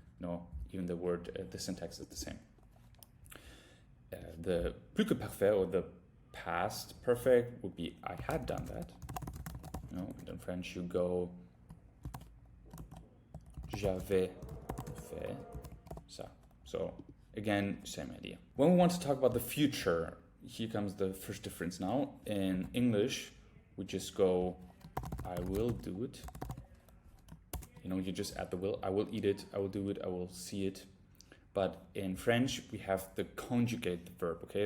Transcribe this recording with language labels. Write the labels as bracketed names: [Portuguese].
[English] No, even the word, the syntax is the same. The plus que parfait, or the past perfect, would be I had done that. No, in French you go [French] j'avais fait ça. [English] So again, same idea. When we want to talk about the future, here comes the first difference now. In English, we just go I will do it. You know, you just add the will. I will eat it, I will do it, I will see it. But in French, we have the conjugate verb, okay?